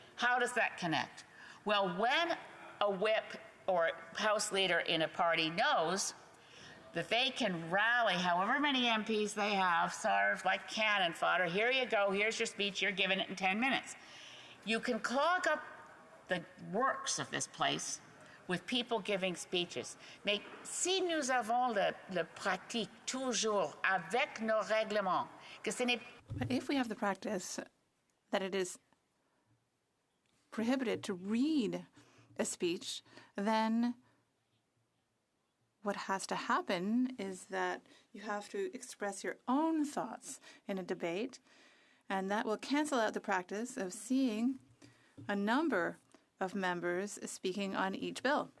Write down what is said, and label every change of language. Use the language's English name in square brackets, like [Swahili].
[English] How does that connect? Well, when a whip or House leader in a party knows that they can rally however many MPs they have, serve like cannon fodder, here you go, here's your speech, you're giving it in 10 minutes. You can clog up the works of this place with people giving speeches. [French] Mais si nous avons le pratique toujours avec nos règlements, que ce n'est... [English] But if we have the practice that it is prohibited to read a speech, then what has to happen is that you have to express your own thoughts in a debate, and that will cancel out the practice of seeing a number of members speaking on each bill.